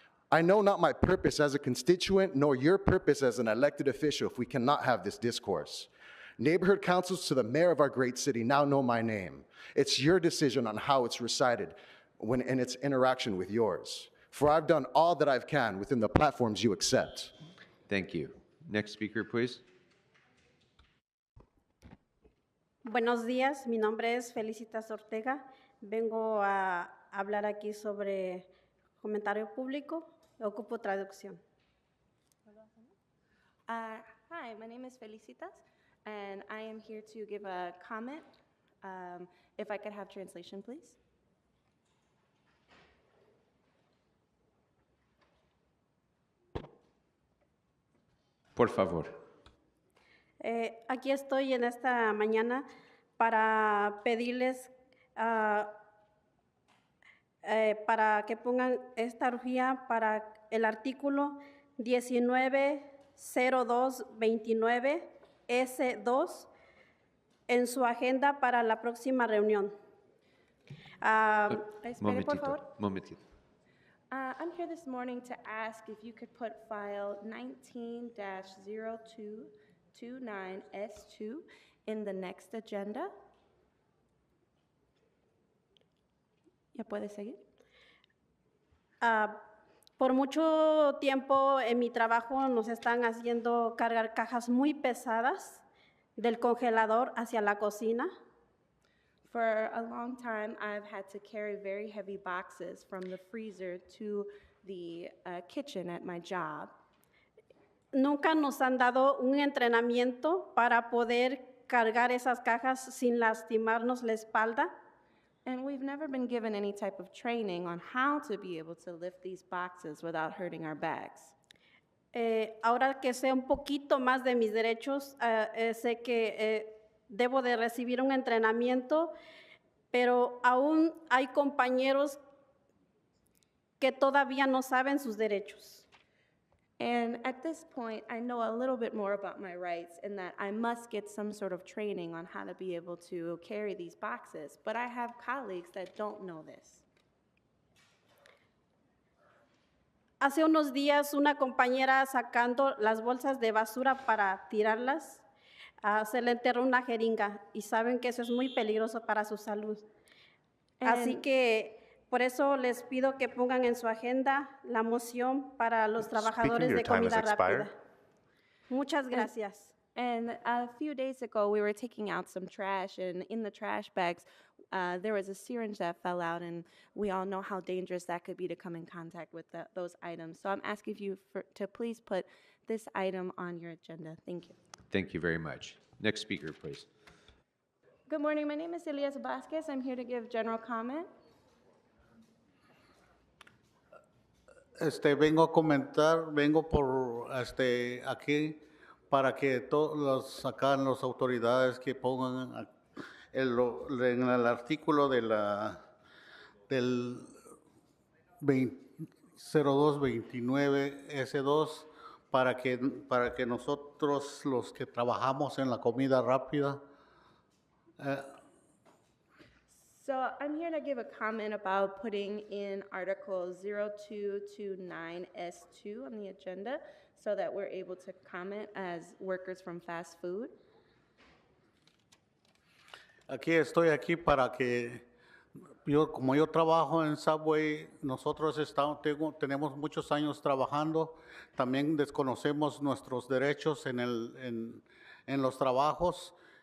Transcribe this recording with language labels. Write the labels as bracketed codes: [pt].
[en] I know not my purpose as a constituent, nor your purpose as an elected official if we cannot have this discourse. Neighborhood councils to the mayor of our great city now know my name. It's your decision on how it's recited when in its interaction with yours. For I've done all that I can within the platforms you accept. Thank you. Next speaker, please. [es] Buenos días, mi nombre es Felicitas Ortega. Vengo a hablar aquí sobre comentario público. Ocupo traducción. [en] Hi, my name is Felicitas, and I am here to give a comment. If I could have translation, please. [es] Por favor. Aquí estoy en esta mañana para pedirles para que pongan esta urgía para el artículo 190229 S2 en su agenda para la próxima reunión. Espere, por favor. Momentito. [en] I'm here this morning to ask if you could put file 19-0229S2 in the next agenda. [es] ¿Ya puede seguir? Por mucho tiempo en mi trabajo nos están haciendo cargar cajas muy pesadas del congelador hacia la cocina. [en] For a long time, I've had to carry very heavy boxes from the freezer to the kitchen at my job. [es] Nunca nos han dado un entrenamiento para poder cargar esas cajas sin lastimarnos la espalda. [en] And we've never been given any type of training on how to be able to lift these boxes without hurting our bags. [es] Ahora que sé un poquito más de mis derechos, sé que debo de recibir un entrenamiento, pero aún hay compañeros que todavía no saben sus derechos. [en] And at this point, I know a little bit more about my rights and that I must get some sort of training on how to be able to carry these boxes. But I have colleagues that don't know this. [es] Hace unos días una compañera sacando las bolsas de basura para tirarlas, se le enterró una jeringa y saben que eso es muy peligroso para su salud. Así que por eso les pido que pongan en su agenda la moción para los trabajadores [en] your [es] de [en] time has [es] comida rápida. [en] expired. [es] Muchas gracias. [en] And a few days ago, we were taking out some trash, and in the trash bags, there was a syringe that fell out, and we all know how dangerous that could be to come in contact with those items. So I'm asking you to please put this item on your agenda. Thank you. Thank you very much. Next speaker, please. Good morning. My name is Elias Vasquez. I'm here to give general comment. [es] Vengo a comentar, vengo por aquí para que todos acá las autoridades que pongan en el artículo de del 0229 S2 para que nosotros los que trabajamos en la comida rápida [en] So I'm here to give a comment about putting in Article 0229S2 on the agenda so that we're able to comment as workers from fast food. [es] Estoy aquí para que como yo trabajo en Subway, nosotros tenemos muchos años trabajando, también desconocemos nuestros derechos en los trabajos.